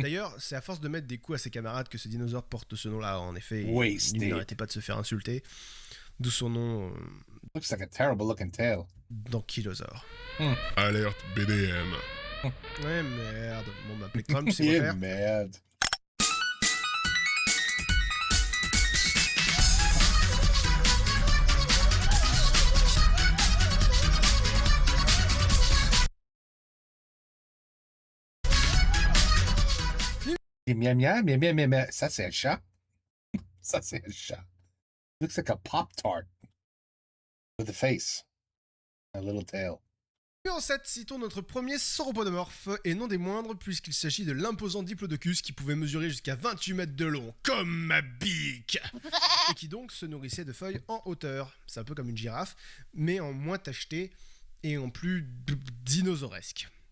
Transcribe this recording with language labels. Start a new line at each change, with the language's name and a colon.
French: D'ailleurs, c'est à force de mettre des coups à ses camarades que ce dinosaure porte ce nom-là, en effet.
English: Wasted.
French: Il n'arrêtait pas de se faire insulter. D'où son nom
English: Looks like a terrible looking tail.
French: d'ankylosaure. Alerte BDM. Ouais, merde. Bon, bah, Plectrum, tu sais quoi
English: Yeah,
French: faire.
English: mad.
French: Miam, miam, miam, miam, miam. Ça, c'est un chat. Ça, c'est un chat.
English: Looks like a Pop-Tart with a face. A little tail.
French: Et en 7, citons notre premier sauropodomorphe, et non des moindres, puisqu'il s'agit de l'imposant Diplodocus qui pouvait mesurer jusqu'à 28 mètres de long, comme ma bique, et qui donc se nourrissait de feuilles en hauteur. C'est un peu comme une girafe, mais en moins tacheté et en plus dinosauresque.